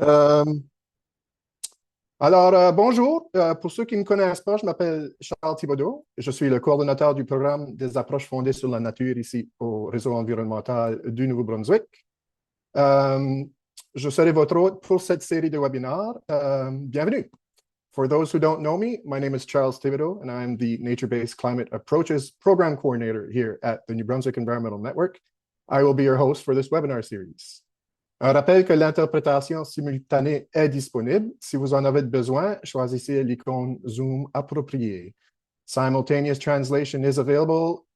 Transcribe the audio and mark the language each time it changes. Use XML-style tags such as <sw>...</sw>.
<fr>Euh, Bonjour. Pour ceux qui ne me connaissent pas, je m'appelle Charles Thibodeau. Je suis le coordonnateur du programme des approches fondées sur la nature ici au réseau environnemental du Nouveau-Brunswick. Euh, je serai votre hôte pour cette série de webinaires. Bienvenue.</fr> <en>For those who don't know me, my name is Charles Thibodeau, and I'm the Nature-Based Climate Approaches Program Coordinator here at the New Brunswick Environmental Network. I will be your host for this webinar series.</en> <fr>Un rappel que l'interprétation simultanée est disponible. Si vous en avez besoin, choisissez l'icône Zoom appropriée.</fr> <en>Simultaneous translation is available.</en>